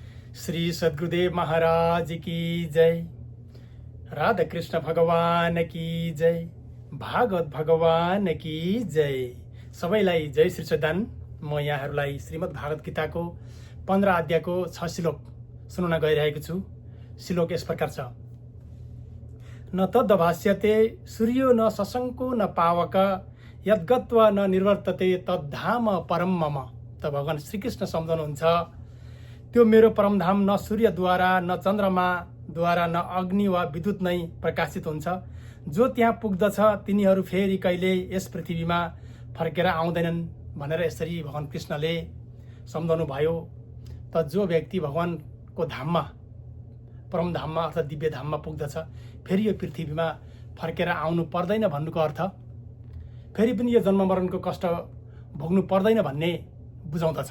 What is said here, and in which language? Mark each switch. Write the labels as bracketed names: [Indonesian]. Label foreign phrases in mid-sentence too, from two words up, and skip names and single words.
[Hindi] श्री सद्गुरुदेव महाराज की जय, राधा कृष्ण भगवान की जय, भागवत भगवान की जय। [Nepali] सबैलाई जय श्री सदान। म यहाँहरूलाई श्रीमद् भागवत गीताको 15 अध्यायको 6 श्लोक सुनाउन गइरहेको छु। श्लोक यस प्रकार छ। [Sanskrit] न तद्भाष्यते सूर्यो न शशङ्को न पावक यद्गत्वा न निर्वर्तते तद्धाम परम मम। [Nepali] त भगवान श्रीकृष्ण सम्झाउनुहुन्छ, त्यो मेरो परमधाम न सूर्यद्वारा न चन्द्रमाद्वारा न अग्नि वा विद्युत नै प्रकाशित हुन्छ। जो त्यहाँ पुग्दछ तिनीहरू फेरि कहिले यस पृथ्वीमा फर्केर आउँदैनन् भनेर यसरी भगवान कृष्णले सम्झाउनु भयो। त जो व्यक्ति भगवानको धाममा, परमधाममा अर्थात् दिव्य धाममा पुग्दछ फेरि यो पृथ्वीमा फर्केर आउनु पर्दैन भन्नुको अर्थ फेरि पनि यो जन्म मरणको कष्ट भोग्नु पर्दैन भन्ने बुझाउँदछ।